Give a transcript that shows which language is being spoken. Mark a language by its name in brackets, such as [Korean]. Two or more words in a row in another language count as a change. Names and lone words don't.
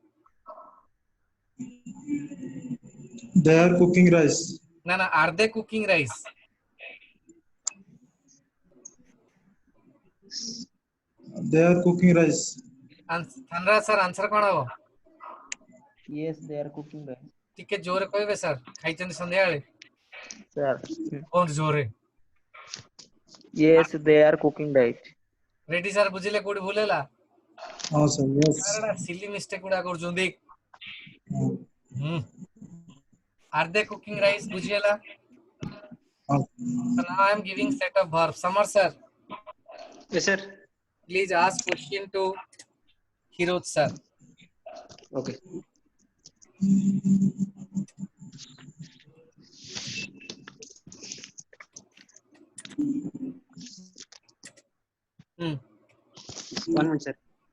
[English] They are cooking rice. Na, are they cooking rice? They are cooking rice. Thanra, sir, answer kon habo? Yes, they are cooking rice. [Odia] ଟିକେ ଜୋରେ କହିବେ ସାର୍ ଖାଇଛନ୍ତି ସନ୍ଧ୍ୟାବେଳେ [English] Sir. [Odia] ବହୁତ ଜୋରେ [English] Yes, they are cooking rice. [Odia] ରେଡି ସାର୍ ବୁଝିଲେ କୋଉଠି ଭୁଲ ହେଲା [English] Oh, sir. Yes. [Odia] ସାର୍ ଏଟା [English] silly mistake [Odia] ଗୁଡା କରୁଛନ୍ତି [English] are they cooking rice [Odia] ବୁଝିହେଲା [English] Oh. so now I am giving set of verbs Samar sir Yes, sir. please ask question to Hirot sir Okay. One minute, sir.